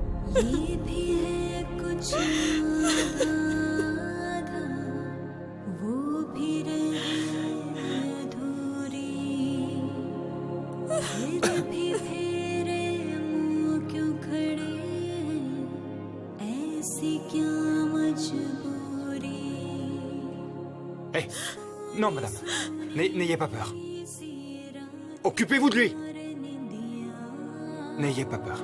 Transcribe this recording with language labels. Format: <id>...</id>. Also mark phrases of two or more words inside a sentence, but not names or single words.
<hi>ये भी है कुछ आधा, वो भी रहे अधूरी, फिर भी फेरे मुंह क्यों खड़े, ऐसी क्या मजबूरी।</hi> <fr>Hé, non, madame. N'ayez pas peur. Occupez-vous de lui. N'ayez pas peur.</fr>